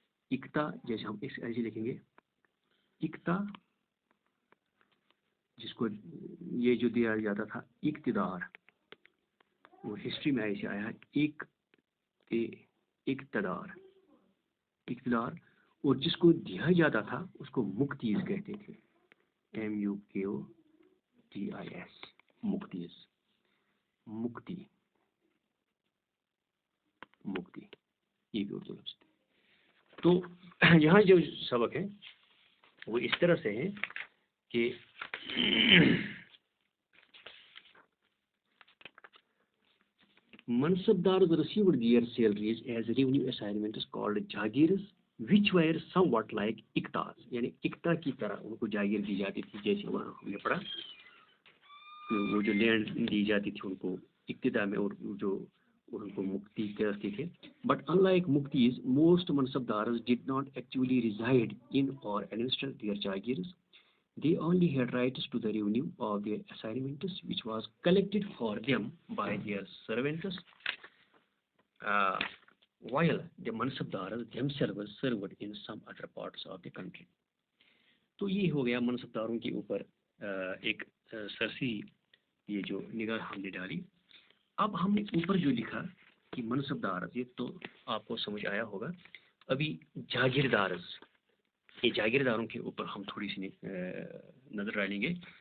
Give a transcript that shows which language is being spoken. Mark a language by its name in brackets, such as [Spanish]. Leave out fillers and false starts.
[Urdu] اقتا جیسے ہم اس ایسے لکھیں گے اقتا، جس کو یہ جو دیا جاتا تھا اقتدار، وہ ہسٹری میں ایسے آیا ہے اقتدار. اقتدار. اور جس کو دیا جاتا تھا اس کو مقتیز کہتے تھے. MUQTIS مقتیز. مقتی مقتی یہ بھی اردو لفظ. تو یہاں جو سبق ہے وہ اس طرح سے ہے کہ [English] Mansabdars received their salaries as revenue assignments called jagirs, which were somewhat like iktas. [Urdu] یعنی اکتا کی طرح ان کو جاگیر دی جاتی تھی. جیسے وہاں ہم نے پڑھا وہ جو لینڈ دی جاتی تھی ان کو ابتدا میں، اور جو ان کو مکتی کہتے تھے. [English] But unlike muktis, most mansabdars did not actually reside in or administer their jagirs. They only had rights to the revenue of their assignments, which was collected for them by their servants, while the mansabdars themselves served in some other parts of the country. [Urdu] تو یہ ہو گیا منصبداروں کے اوپر ایک سرسری یہ جو نگاہ ہم نے ڈالی. اب ہم نے اوپر جو لکھا کہ منصبدار، یہ تو آپ کو سمجھ آیا ہوگا. ابھی جاگیردارز، یہ جاگیرداروں کے اوپر ہم تھوڑی سی نظر ڈالیں گے.